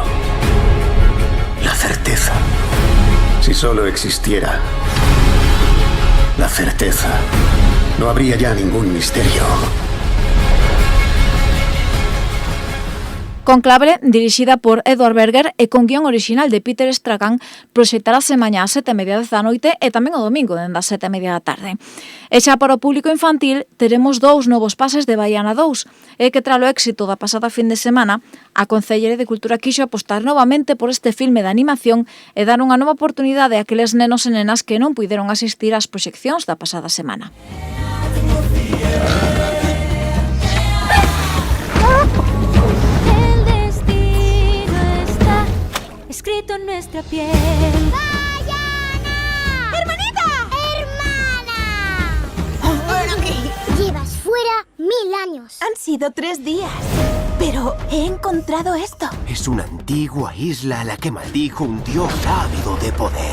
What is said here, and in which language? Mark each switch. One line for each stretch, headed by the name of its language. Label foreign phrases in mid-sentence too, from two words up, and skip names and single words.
Spanish: La certeza. Si solo existiera la certeza, no habría ya ningún misterio.
Galician: Cónclave, dirixida por Edward Berger e con guión original de Peter Stragan, proxectarase mañá a 7:30 da noite e tamén o domingo dende as 7:30 da tarde. E xa para o público infantil teremos dous novos pases de Baiana 2, e que tralo éxito da pasada fin de semana, a Concellería de Cultura quixo apostar novamente por este filme de animación e dar unha nova oportunidade a aqueles nenos e nenas que non puideron asistir ás proxeccións da pasada semana.
Spanish: Escrito en nuestra piel. ¡Baiana! ¡Hermanita! ¡Hermana! ¿Pero qué? Llevas fuera 1000 años. Han sido 3 días, pero he encontrado esto. Es una antigua isla a la que maldijo un dios ávido de poder.